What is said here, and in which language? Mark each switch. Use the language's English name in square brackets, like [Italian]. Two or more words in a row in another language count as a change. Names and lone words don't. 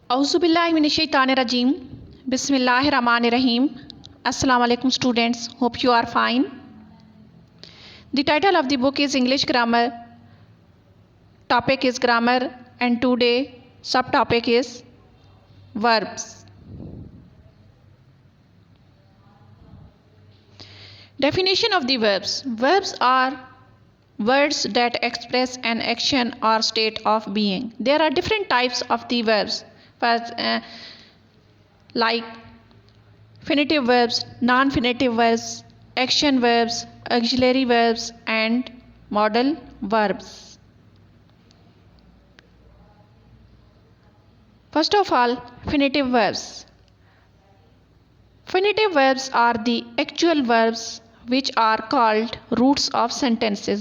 [Arabic] أعوذ بالله من الشيطان الرجيم. بسم الله الرحمن الرحيم. السلام عليكم [English] students. Hope you are fine. The title of the book is English Grammar. Topic is grammar and today subtopic is verbs. Definition of the verbs. Verbs are words that express an action or state of being. There are different types of the verbs. Like infinitive verbs, non-infinitive verbs, action verbs, auxiliary verbs and modal verbs. First of all, infinitive verbs. Infinitive verbs are the actual verbs which are called roots of sentences.